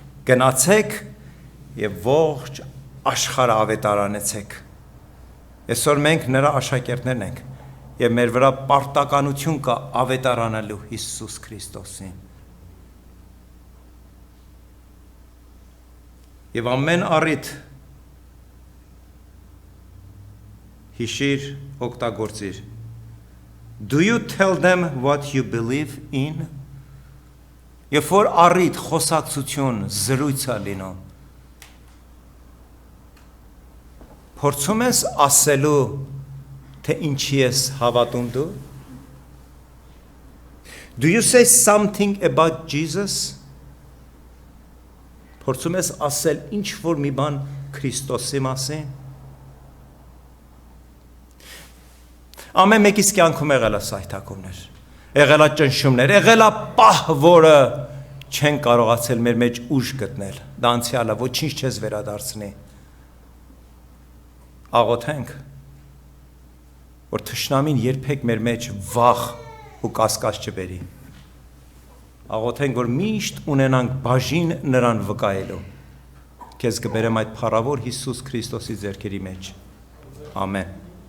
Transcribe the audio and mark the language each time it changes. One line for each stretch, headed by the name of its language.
Armenian: գնացեք եւ ողջ աշխարհը ավետարանեցեք։ Այսօր մենք նրա աշակերտներն ենք եւ մեր վրա պարտականություն կա ավետարանելու Հիսուս Քրիստոսին։ Եվ ամեն առիթ հիշիր, օգտագործիր։
English: Do you tell them what you believe in?
Armenian: Երբ որ առիթ խոսակցություն զրույց է լինում, Փորձում ես ասելու, թե ինչի ես հավատում դու?
English: Do you say something about Jesus?
Armenian: Փորձում ես ասել ինչ որ մի բան Քրիստոսի մասին? Ամեն մեկիս կյանքում եղել է սայթակումներ, եղել է ճնշումներ, եղել է պահ, որը չեն կարողացել մեր մեջ ուժ գտնել, դա անցյալը ոչինչ չես վերադարձնի, աղոթենք, որ թշնամին երբեք մեր մեջ վախ ու կասկած չբերի, աղոթենք, որ միշտ ունենանք բաժին նրան վկայելու, քեզ կբերեմ այդ փառավոր Հիսուս Քրիստոսի ձեռքերի մեջ, ամեն